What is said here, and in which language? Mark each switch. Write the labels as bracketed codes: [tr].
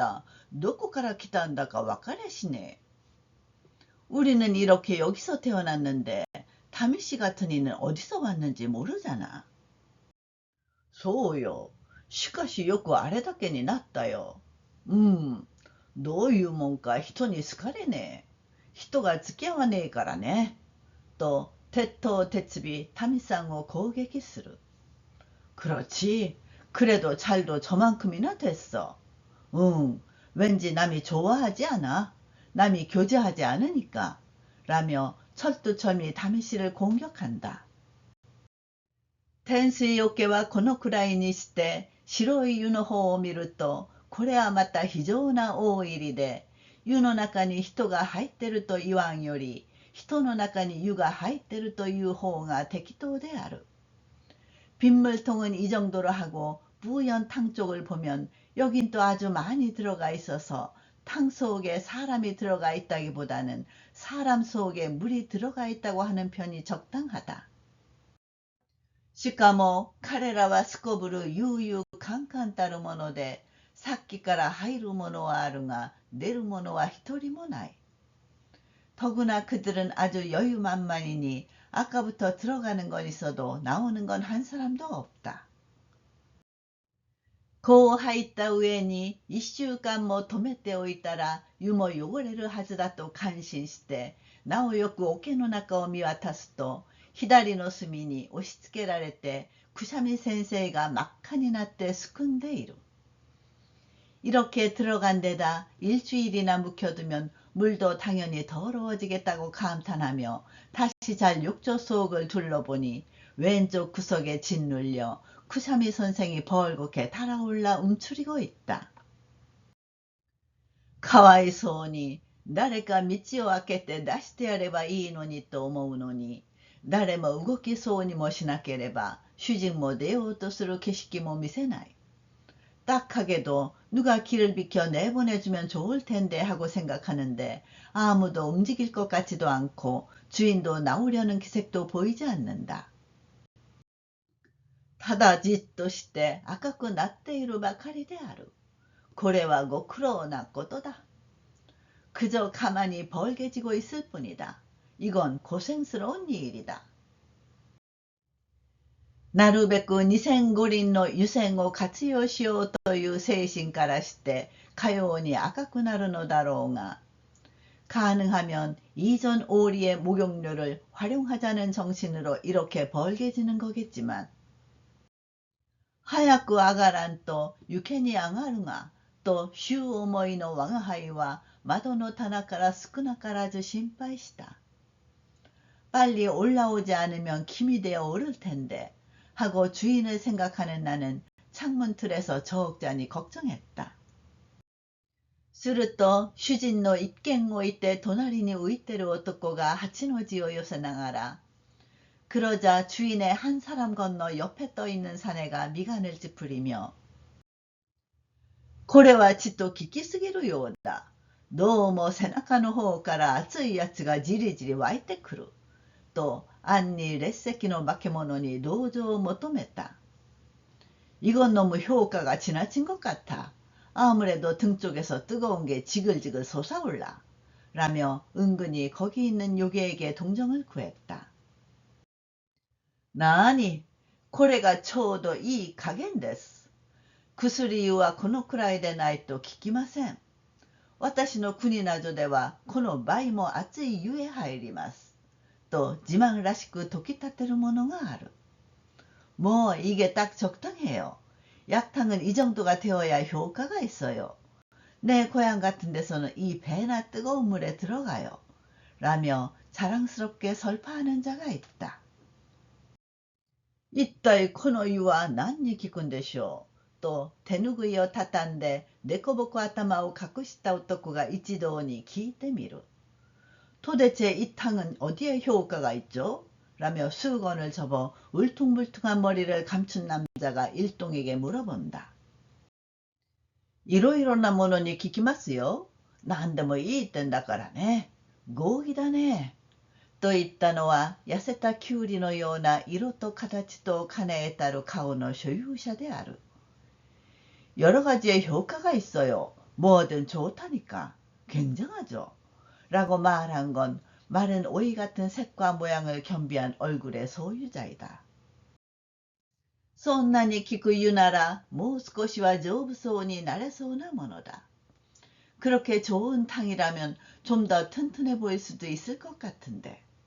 [ja] こっちとらこうしてここで生まれたもんだが、タミさんなんじゃどこから来たんだか分かりゃしねえ。 [ko] 우리는 이렇게 여기서 태어났는데 타미씨 같은 이는 어디서 왔는지 모르잖아. [ja] 소요. しかしよくあれだけになったよ。どういうもんか人に好かれねえ。人が付き合わねえからね。と、鉄頭鉄尾、民さんを攻撃する。 [ko] 그렇지. 그래도 잘도 저만큼이나 됐어. 왠지 남이 좋아하지 않아. 남이 교제하지 않으니까. 라며 철두철미 다미씨를 공격한다. [ja] 天水桶はこのくらいにして白い湯の方を見ると、これはまた非常な大入りで、湯の中に人が入ってると言わんより、人の中に湯が入ってるという方が適当である。 [ko] 빗물통은 이 정도로 하고 부연 탕 쪽을 보면 여긴 또 아주 많이 들어가 있어서 탕 속에 사람이 들어가 있다기보다는 사람 속에 물이 들어가 있다고 하는 편이 적당하다. [ja] しかも彼らはすこぶる悠々カンカンたるもので、さっきから入るものはあるが出るものは一人もない。 [ko] 더구나 그들은 아주 여유만만이니 아까부터 들어가는 건 있어도 나오는 건 한 사람도 없다. [ja] こう入った上に1週間も止めておいたら湯も汚れるはずだと感心して、なおよく桶の中を見渡すと、左の隅に押し付けられてくしゃみ先生が真っ赤になってすくんでいる。 [ko] 이렇게 들어간 데다 일주일이나 묵혀두면 물도 당연히 더러워지겠다고 감탄하며 다시 잘 욕조 속을 둘러보니 왼쪽 구석에 짓눌려 쿠샤미 선생이 벌겋게 달아올라 움츠리고 있다. [ja] かわいそうに、誰か道を開けて出してやればいいのにと思うのに、誰も動きそうにもしなければ主人も出ようとする景色も見せない。 [ko] 딱하게도 누가 길을 비켜 내보내주면 좋을 텐데 하고 생각하는데 아무도 움직일 것 같지도 않고 주인도 나오려는 기색도 보이지 않는다. [ja] ただじっとして赤くなっているばかりである。これはご苦労なことだ。 [ko] 그저 가만히 벌개지고 있을 뿐이다. 이건 고생스러운 일이다. [ja] なるべく二千五輪の湯煎を活用しようという精神からしてかように赤くなるのだろうが、 [ko] 가능하면 이전 오리의 목욕료를 활용하자는 정신으로 이렇게 벌게지는 거겠지만, [ja] 하얗고 아가란 또 유케니 앙하루가 또 슈 오모이노 왕하이와 마도노 타나카라 스쿠나카라즈 심파이시다. [ko] 빨리 올라오지 않으면 김이 되어 오를 텐데 하고 주인을 생각하는 나는 창문 틀에서 저옥잖이 걱정했다. [ja] すると主人の一軒置いて隣に浮いてる男が8の字を寄せながら、 [ko] 그러자 주인의 한 사람 건너 옆에 떠있는 사내가 미간을 찌푸리며 [ja] これはちと聞きすぎるようだ。どうも背中の方から熱いやつがじりじり湧いてくる。と暗に列席の化け物に同情を求めた。 [ko] 이건 너무 효과가 지나친 것 같아. 아무래도 등 쪽에서 뜨거운 게 지글지글 솟아올라. 라며 은근히 거기 있는 요괴에게 동정을 구했다. [ja] 나니, これがちょうどいい加減です。薬湯はこのくらいでないと効きません。私の国などではこの倍も熱い湯へ入ります。と自慢らしく説き立てるものがある。 [ko] 뭐 이게 딱 적당해요. 약탕은 이 정도가 되어야 효과가 있어요. 내 고향 같은 데서는 이 배나 뜨거운 물에 들어가요. 라며 자랑스럽게 설파하는 자가 있다. [ja] 一体この湯は何に効くんでしょうと手ぬぐいを畳んで凸凹頭を隠した男が一同に聞いてみる。 [ko] 도대체 이 탕은 어디에 효과가 있죠? 라며 수건을 접어 울퉁불퉁한 머리를 감춘 남자가 일동에게 물어본다. [ja] いろいろなものに聞きますよ。何でもいいってんだからね。合議だね。と言ったのは痩せたキュウリのような色と形と兼ね得たる顔の所有者である。 [ko] 여러 가지의 효과가 있어요. 뭐든 좋다니까. 굉장하죠. 라고 말한 건 마른 오이 같은 색과 모양을 겸비한 얼굴의 소유자이다. [ja] そんなに効く湯ならもう少しは丈夫そうになれそうなものだ。 [ko] 그렇게 좋은 탕이라면 좀 더 튼튼해 보일 수도 있을 것 같은데.